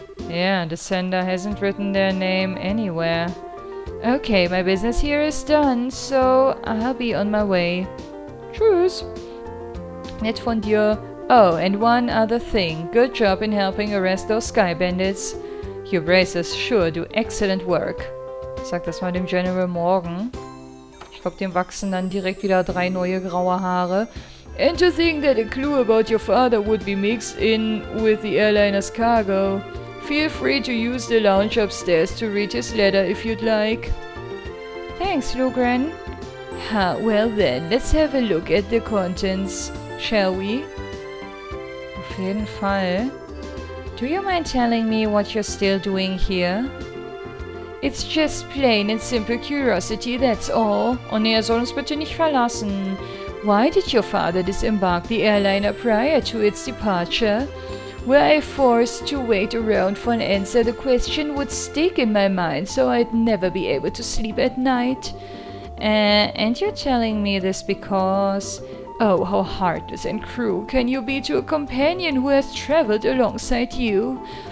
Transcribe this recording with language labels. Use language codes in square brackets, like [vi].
[en] Yeah, the sender hasn't written their name anywhere. Okay, my business here is done, so I'll be on my way. [de] Tschüss. Nett von dir. [en] Oh, and one other thing. Good job in helping arrest those sky bandits. Your bracers sure do excellent work. [de] Sag das mal dem General morgen. Ich glaube, dem wachsen dann direkt wieder 3 neue graue Haare. [en] And to think that a clue about your father would be mixed in with the airliner's cargo. Feel free to use the lounge upstairs to read his letter if you'd like. Thanks, Lugren. Well then, let's have a look at the contents, shall we? [de] Auf jeden Fall. [en] Do you mind telling me what you're still doing here? It's just plain and simple curiosity, that's all. [de] Oh nee, soll uns bitte nicht verlassen. [en] Why did your father disembark the airliner prior to its departure? Were I forced to wait around for an answer, the question would stick in my mind, so I'd never be able to sleep at night. And you're telling me this because... Oh, how heartless and cruel can you be to a companion who has traveled alongside you?